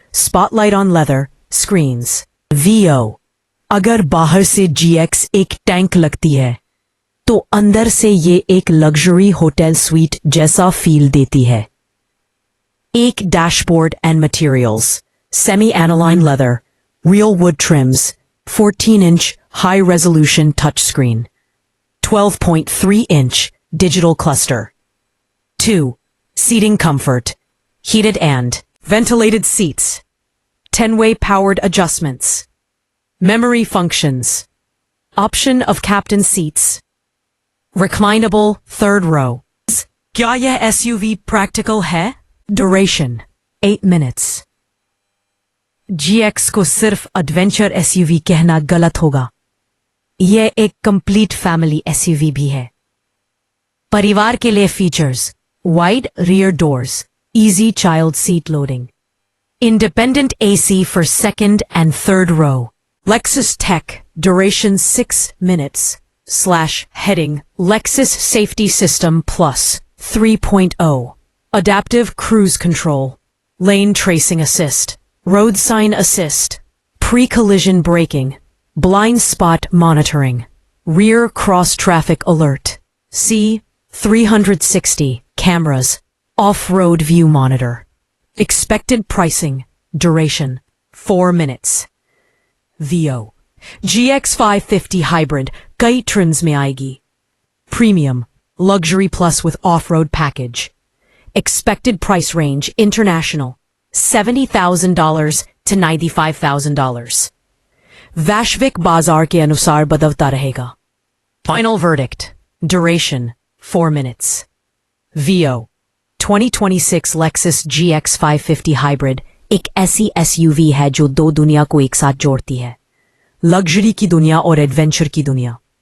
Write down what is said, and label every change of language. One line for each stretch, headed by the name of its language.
English: Spotlight on leather. Screens. VO.
Hindi: अगर बाहर से GX एक टैंक लगती है तो अंदर से ये एक लग्जरी होटल स्वीट जैसा फील देती है।
English: एक dashboard and materials. Semi aniline leather, real wood trims, 14-inch high resolution touchscreen, 12.3-inch digital cluster. 2. Seating comfort. Heated and ventilated seats. 10-way powered adjustments. Memory functions. Option of captain seats. Reclinable third row.
Hindi: क्या यह SUV practical है?
English: Duration 8 minutes.
Hindi: GX को सिर्फ adventure SUV कहना गलत होगा।
English: यह एक complete family SUV भी है।
Hindi: परिवार के लिए
English: Features: wide rear doors, easy child seat loading, independent AC for second and third row. Lexus Tech. Duration 6 minutes. Heading Lexus Safety System Plus 3.0. Adaptive Cruise Control. Lane Tracing Assist. Road Sign Assist. Pre-collision braking. Blind Spot Monitoring. Rear Cross Traffic Alert. C. 360 cameras. Off-road View Monitor. Expected Pricing. Duration 4 minutes. VO.
Hindi: GX 550 Hybrid कई trims में आएगी।
English: Premium, Luxury Plus with Off-Road Package. Expected Price Range International $70,000 to $95,000.
Hindi: वैश्विक बाजार के अनुसार बदलता रहेगा।
English: Final Verdict. Duration 4 minutes. VO.
Hindi: 2026 Lexus GX 550 Hybrid एक ऐसी SUV है जो दो दुनिया को एक साथ जोड़ती है, लग्जरी की दुनिया और एडवेंचर की दुनिया।